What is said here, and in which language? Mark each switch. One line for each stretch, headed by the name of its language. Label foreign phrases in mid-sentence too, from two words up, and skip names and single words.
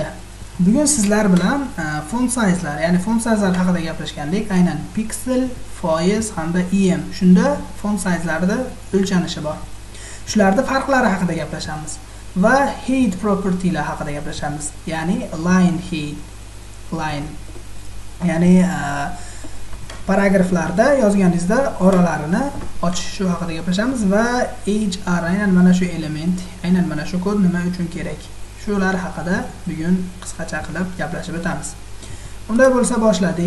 Uzbek: Bugun sizlar bilan
English: font size'lar,
Uzbek: ya'ni
English: font size'lar
Uzbek: haqida gaplashgandik. Aynan pixel, foiz hamda em. Shunda
English: font size'larida
Uzbek: o'lchanishi bor. Shularda farqlari haqida gaplashamiz va
English: height property'lar
Uzbek: haqida gaplashamiz. Ya'ni
English: line height,
Uzbek: line. Ya'ni paragraflarda yozganingizda oralarini ochish shu haqida gaplashamiz va hr aynan mana shu element, aynan mana shu kod nima uchun kerak? Shular haqida bugun qisqacha qilib gaplashib o'tamiz. Unday bo'lsa boshladik.